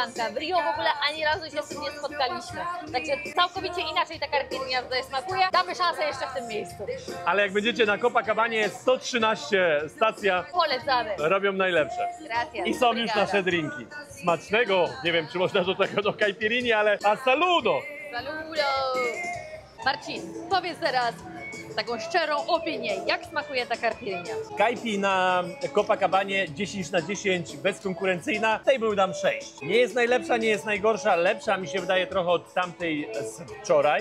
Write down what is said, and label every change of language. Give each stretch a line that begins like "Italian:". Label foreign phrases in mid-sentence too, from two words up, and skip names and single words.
Polish: W Rio w ogóle ani razu się z tym nie spotkaliśmy. Także całkowicie inaczej ta caipirinha tutaj smakuje. Damy szansę jeszcze w tym miejscu. Ale jak będziecie na Copacabanie, 113 stacja Polecamy. robią najlepsze.
Spanish: Gracias.
Polish: I są już
Portuguese: Obrigada.
Polish: nasze drinki. Smacznego, nie wiem czy można do tego do caipirini, ale a saludo!
Spanish: Saludo!
Polish: Marcin, powiedz teraz taką szczerą opinię, jak smakuje ta caipirinha? Kajpi na Copacabanie 10 na 10, bezkonkurencyjna. Tej był dam 6. Nie jest najlepsza, nie jest najgorsza. Lepsza mi się wydaje trochę od tamtej z wczoraj.